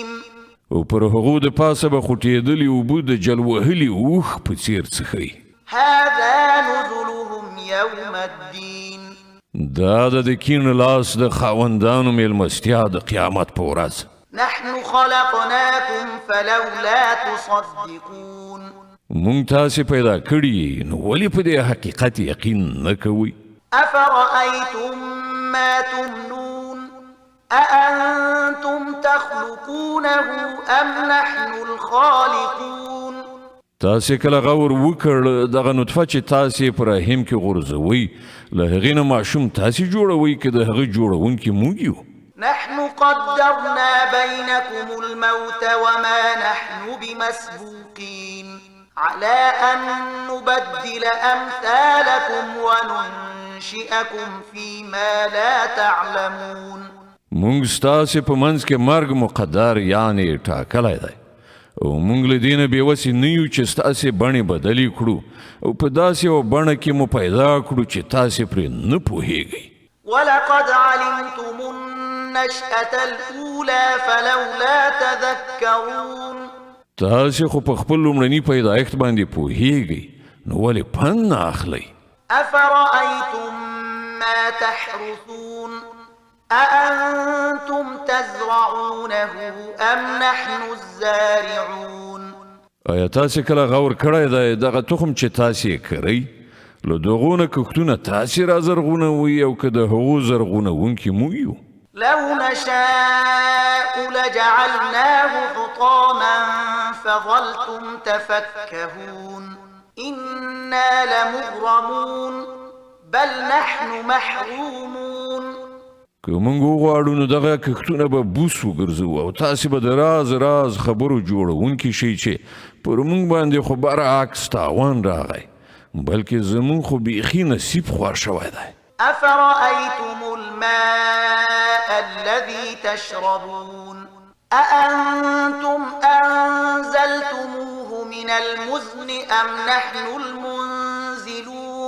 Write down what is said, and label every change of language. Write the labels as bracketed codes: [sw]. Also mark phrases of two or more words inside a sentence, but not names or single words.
[ps] او پر هغو د پاسه به خوټېدلي اوبه د جل وهلي اوښ په څېر څښئ. [ar] هذا نزلهم يوم الدين. [ps] دا د کیڼ لاس د خاوندانو میلمستیا د قیامت په ورځ. [ar] نحن خلقناكم فلولا تصدقون. [ps] مونږ تاسې پیدا کړي نو ولې په دې حقیقت یقین نه کوئ؟ [ar] أفرأيتم ما تمنون أأنتم تخلقونه أم نحن الخالقون. [ps] تاسې کله غور وکړ دغه نطفه چې تاسې په رحم کې غورځوئ له هغې نه ماشوم تاسې جوړوئ که د هغه جوړونکي موږ یو؟ [ar] نحن قدرنا بينكم الموت وما نحن بمسبوقين على أن نبدل أمثالكم وننشئكم فيما لا تعلمون. [ps] مونږ ستاسې په منځ کې مرګ مقدر یعنې ټاکلی دی او مونږ له دې نه بېوسې نه یو چې ستاسې بڼې بدلې کړو او په داسې یوه بڼه کې مو پیدا کړو چې تاسې پرې نه پوهیږئ. [ar] ولقد علمتم النشأة الأولى فلولا تذكرون. [ps] تاسې خو په خپل لومړني پیدایښت باندې پوهیږئ نو ولې پند نه اخلئ؟ [ar] أفرأيتم ما تحرثون أأنتم تزرعونه أم نحن الزارعون [ps] آیا تاسې کله غور کړی دی دغه تخم چې تاسې یې کرئ له دغو نه کښتونه تاسې را زرغونوئ او که د هغو زرغونونکي موږ یو [ar] لو نشاء لجعلناه حطاما فظلتم تفكهون إنا لمغرمون بل نحن محرومون [ps] که موږ وغواړو نو دغه کښتونه به بوس وګرځو او تاسې به د راز راز خبرو جوړونکي شئ چې پر موږ باندې خو برعکس تاوان راغی بلکې زموږ خو بیخي نصیب خوار شوی دی [ar] أفرأيتم الماء الذي تشربون أأنتم أنزلتموه من المزن أم نحن المنزلون